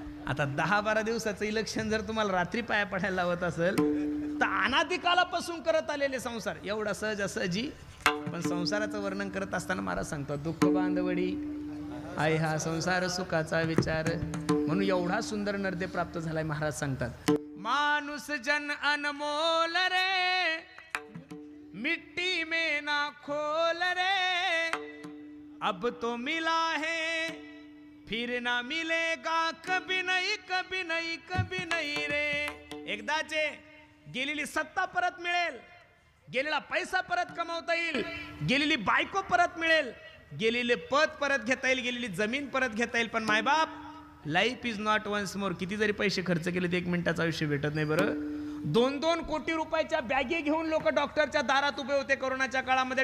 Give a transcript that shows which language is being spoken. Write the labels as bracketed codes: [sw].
[mr] आता 10-12 दिवसाचं इलेक्शन जर तुम्हाला रात्री पाया पडायला लावत असेल तर अनादिकालापासून करत आलेले संसार एवढा सहजासहजी. पण संसाराचं वर्णन करत असताना महाराज सांगतात दुःख बांधवडी आई हा संसार सुखाचा विचार. म्हणून एवढा सुंदर नर्दे प्राप्त झालाय. महाराज सांगतात [hi] माणूस जन अनमोल रे मिट्टी में ना खोल रे अब तो मिला है फिर ना मिलेगा कभी नहीं कभी नहीं कभी नहीं रे. [mr] एकदाचे गेलेली सत्ता परत मिळेल, गेलेला पैसा परत कमावता येईल, गेलेली बायको परत मिळेल, गेलेले पद परत घेता येईल, गेलेली जमीन परत घेता येईल. पण मायबाप [en] Life is not once more. [mr] किती जरी पैसे खर्च केले ते 1 मिनिटाचं आयुष्य भेटत नाही. बरं 2-2 कोटी रुपयाच्या बॅगे घेऊन लोक डॉक्टरच्या दारात उभे होते कोरोनाच्या काळामध्ये.